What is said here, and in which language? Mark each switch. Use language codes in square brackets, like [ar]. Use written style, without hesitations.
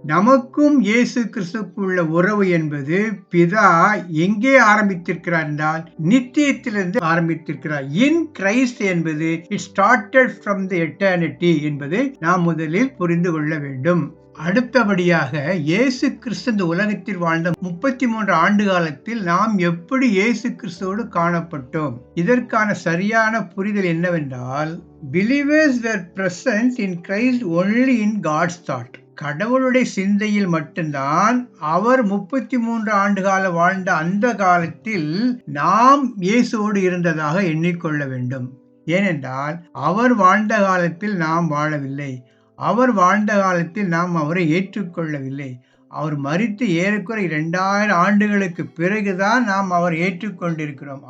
[ta] நமக்கும் இயேசு கிறிஸ்துவுக்கும் உள்ள உறவு என்பது பிதா எங்கே ஆரம்பித்திருக்கிறார் என்றால் நித்தியத்திலிருந்து ஆரம்பித்திருக்கிறார். இன் கிரைஸ்ட் என்பது [en] it started from the eternity [ta] என்பதை நாம் முதலில் புரிந்து கொள்ள வேண்டும். அடுத்தபடியாக இயேசு கிறிஸ்து இந்த உலகத்தில் வாழ்ந்த 33 ஆண்டு காலத்தில் நாம் எப்படி இயேசு கிறிஸ்துவோடு காணப்பட்டோம்? இதற்கான சரியான புரிதல் என்னவென்றால், [en] believers were present in Christ only in God's thought. [ta] கடவுளுடைய சிந்தையில் மட்டும்தான் அவர் 33 ஆண்டு கால வாழ்ந்த அந்த காலத்தில் நாம் இயேசுவோடு இருந்ததாக எண்ணிக்கொள்ள வேண்டும். ஏனென்றால் அவர் வாழ்ந்த காலத்தில் நாம் வாழவில்லை. அவர் வாழ்ந்த காலத்தில் நாம் அவரை ஏற்றுக்கொள்ளவில்லை. அவர் மரித்து ஏறக்குறை 2000 ஆண்டுகளுக்கு பிறகுதான் நாம் அவர் ஏற்றுக்கொண்டிருக்கிறோம்.